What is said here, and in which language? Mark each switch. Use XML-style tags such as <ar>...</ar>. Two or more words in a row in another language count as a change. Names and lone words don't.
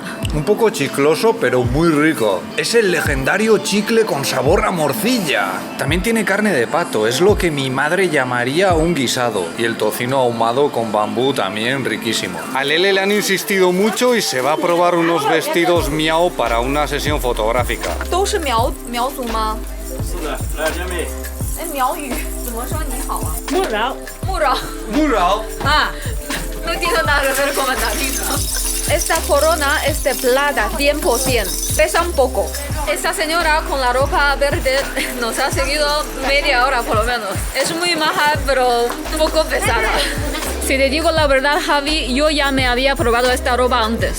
<es>Un poco chicloso, pero muy rico. Es el legendario chicle con sabor a morcilla. También tiene carne de pato, es lo que mi madre llamaría un guisado. Y el tocino ahumado con bambú también riquísimo. A Lele le han insistido mucho y se va a probar unos vestidos Miao para una sesión fotográfica. ¿Todos son Miao</es> <zh>族吗？是的，来姐妹。苗语怎么说你好啊？木饶，穆饶。</zh> <es>Muy raro. Ah, no tiene nada que ver con mandarino. Esta corona es de plata 100%, pesa un poco. Esta señora con la ropa verde nos ha seguido media hora por lo menos. Es muy maja, pero un poco pesada. Si te digo la verdad, Javi, yo ya me había probado esta ropa antes.</es>